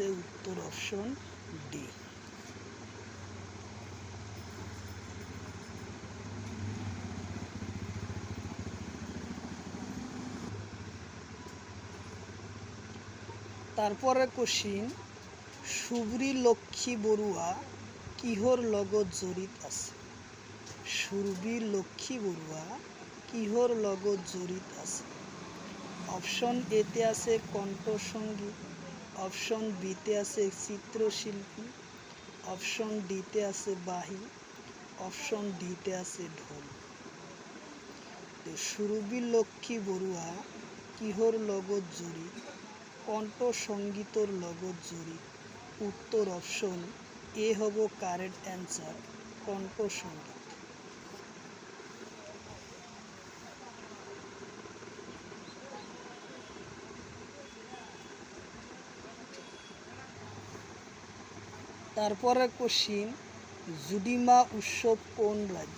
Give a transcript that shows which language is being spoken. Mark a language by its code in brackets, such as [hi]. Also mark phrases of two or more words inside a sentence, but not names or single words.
[as] উত্তর অপশন ডি। তারপরে কোশ্চিন সুব্রী লক্ষ্মী বড়ুয়া কিহর লগত জড়িত আছে? সুরবী লক্ষ্মী বড়ুয়া কিহর লগত জড়িত আছে? অপশন এতে আছে কণ্ঠসঙ্গীত, অপশন বিতে আছে চিত্রশিল্পী, অপশন ডিতে আছে বাহি, অপশন ডিতে আছে ঢোল। সুরবী লক্ষ্মী বড়ুয়া কিহর লগত জড়িত? কণ্ঠসঙ্গীতর লগত জড়িত। উত্তর অপশন এ হব [en] correct answer, [as] কণ্ঠসঙ্গীত। তারপরে কোশ্চিন জুডিমা উৎসব কোন রাজ্য?